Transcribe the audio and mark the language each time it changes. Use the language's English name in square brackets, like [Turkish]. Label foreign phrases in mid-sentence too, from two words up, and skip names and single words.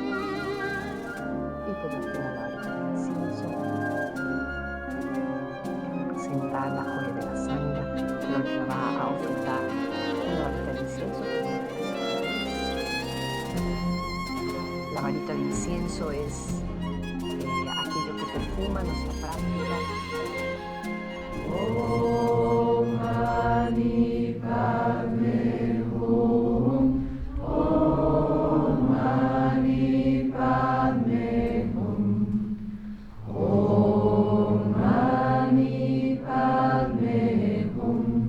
[Spanish] Y por último la incienso, que representa la joya de la sangre, lo que va a ofrendar una varita de incienso. La varita de incienso es aquello que perfuma nuestra práctica. [Sanskrit] ॐ मणि पद्मे हूँ. ॐ मणि पद्मे हूँ. ॐ मणि पद्मे हूँ.